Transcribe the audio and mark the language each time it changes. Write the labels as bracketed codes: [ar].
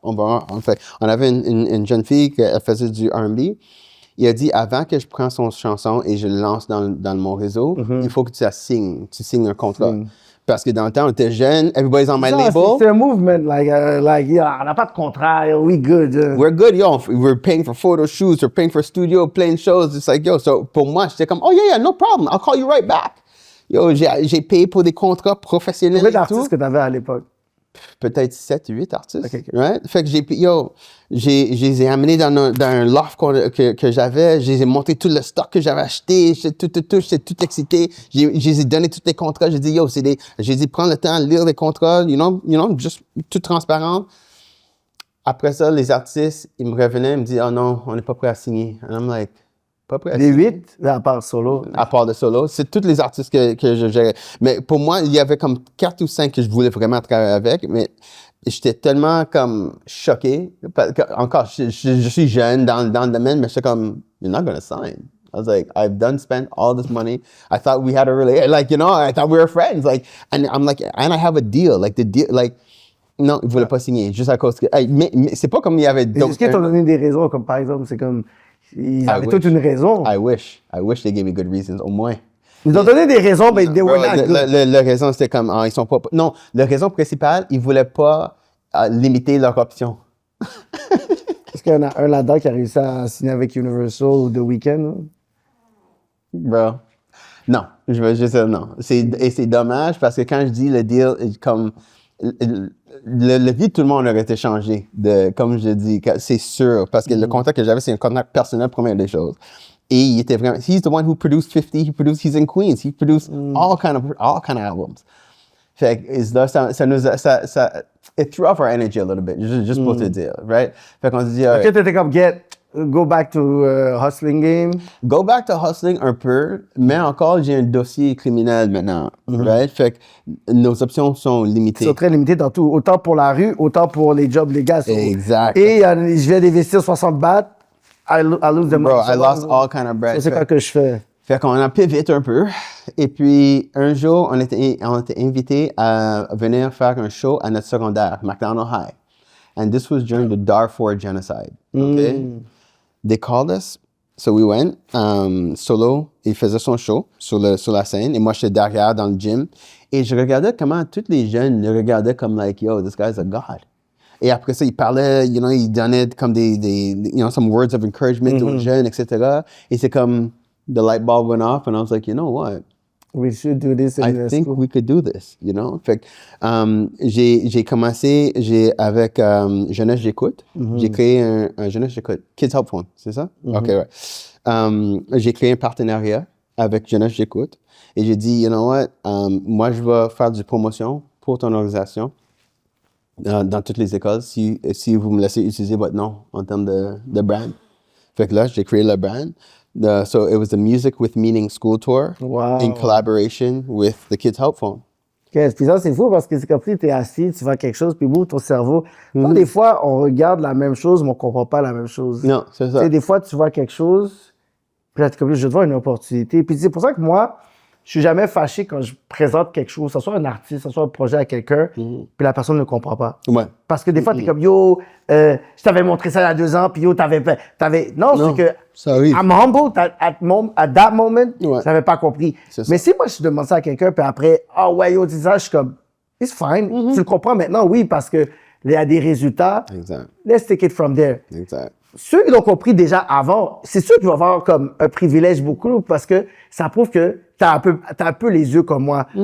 [fr] On avait une jeune fille qui faisait du R&B. Il a dit, avant que je prenne son chanson et je le lance dans mon réseau, il faut que tu signes un contrat. Parce que dans le temps, on était jeunes, [en] everybody's on my label. [fr] C'est un movement, on n'a pas de contrat, [en] we good. We're good, we're paying for photo shoots, we're paying for studio, playing shows. It's like, so [fr] pour moi, j'étais comme, [en] oh yeah, no problem, I'll call you right back. [fr] J'ai payé pour des contrats professionnels. Combien d'artistes que tu avais à l'époque? peut-être 7, 8 artistes. Ok. [en] Right? [fr] Fait que je les ai amenés dans un loft que j'avais. Je les ai montré tout le stock que j'avais acheté. J'étais tout excité. Je les ai donné tous les contrats. J'ai dit, je les ai prends le temps de lire les contrats, you know, juste tout transparent. Après ça, les artistes, ils me revenaient, ils me disaient, oh non, on n'est pas prêt à signer. [en] And I'm like, [fr] pas prêt à Les signer. 8, à part solo. À part de solo, c'est tous les artistes que je gérais. Mais pour moi, il y avait comme 4 ou 5 que je voulais vraiment travailler avec, mais j'étais tellement comme choqué. Encore, je suis jeune dans le domaine, mais j'étais comme, [en] you're not gonna sign. I was like, I've spent all this money. I thought we had a relationship, like, you know, I thought we were friends. Like, and I'm like, and I have a deal. Like, the deal, like, [fr] non, ils voulaient pas signer, juste à cause que, mais c'est pas comme il y avait d'autres. Est-ce qu'ils t'ont donné des raisons, comme par exemple, c'est comme, ils avaient [en] wish. [fr] toute une raison. [en] I wish they gave me good reasons, [fr] au moins. Ils ont donné des raisons, mais [en] they were Bro, not good. [fr] la raison, c'était comme, ils sont pas... Non, la raison principale, ils voulaient pas limiter leur option. Est-ce qu'il y en a un là-dedans qui a réussi à signer avec Universal ou The Weeknd? Bro. Non, je veux juste dire non. Et c'est dommage parce que quand je dis le deal, comme... Le vie de tout le monde aurait été changé, comme je dis, c'est sûr, parce que le contact que j'avais, c'est un contact personnel, première des choses. Et il était vraiment, [en] he's the one who produced 50, he's in Queens, he produced all kind of albums. [fr] Fait que là, [en] it threw off our energy a little bit, [fr] juste pour te dire, right? Fait qu'on se dit, Est-ce que t'étais comme, [en] go back to hustling game? Go back to hustling [fr] un peu, mais encore, j'ai un dossier criminel maintenant, right? Fait que nos options sont limitées. Ils sont très limités dans tout, autant pour la rue, autant pour les jobs légaux. Exact. Et je viens d'investir 60 bahts, [en] I lose the money. Bro, I lost all kind of bread. [fr] C'est quoi que je fais? Fait qu'on a pivot un peu. Et puis, un jour, on était invités à venir faire un show à notre secondaire, McDonald High. [en] And this was during the Darfur genocide. Okay? They called us. So we went. [fr] Solo, il faisait son show sur la scène. Et moi, j'étais derrière dans le gym. Et je regardais comment tous les jeunes le regardaient comme [en] like, yo, this guy's a god. [fr] Et après ça, il parlait, you know, il donnait comme [en] some words of encouragement [fr] aux jeunes, etc. Et c'est comme, [en] the light bulb went off, and I was like, you know what? We should do this in I the think school. we could do this, you know? [fr] Fait que, j'ai commencé, avec Jeunesse J'écoute. J'ai créé un Jeunesse J'écoute, Kids Help Phone, c'est ça? OK, ouais. J'ai créé un partenariat avec Jeunesse J'écoute. Et j'ai dit, [en] you know what? [fr] Moi, je vais faire du promotion pour ton organisation. Dans toutes les écoles, si vous me laissez utiliser votre nom en termes de brand. Fait que là, j'ai créé le brand. [en] So it was the Music with Meaning School Tour in collaboration with the Kids Help Phone. Okay. [fr] Puis ça, c'est fou parce que c'est comme si tu es assis, tu vois quelque chose, puis boum, ton cerveau. Des fois, on regarde la même chose, mais on comprend pas la même chose. Non, c'est ça. T'sais, des fois, tu vois quelque chose, puis là, tu es comme, je vais voir une opportunité. Puis c'est pour ça que moi, je suis jamais fâché quand je présente quelque chose, que ce soit un artiste, que ce soit un projet à quelqu'un, puis la personne ne comprend pas. Ouais. Parce que des fois, t'es comme, yo, je t'avais montré ça il y a 2 ans, puis yo, t'avais... Non, c'est que... ça arrive. [en] I'm humbled at that moment, [fr] Ouais. j'avais pas compris. C'est ça. Mais si moi, je demande ça à quelqu'un, puis après, ah ouais, yo, dis ça, je suis comme, [en] it's fine. [fr] Tu le comprends maintenant, oui, parce que il y a des résultats. Exact. [en] Let's take it from there. [fr] Exact. Ceux qui l'ont compris déjà avant, c'est sûr qu'ils vont avoir comme un privilège beaucoup parce que ça prouve que t'as un peu les yeux comme moi.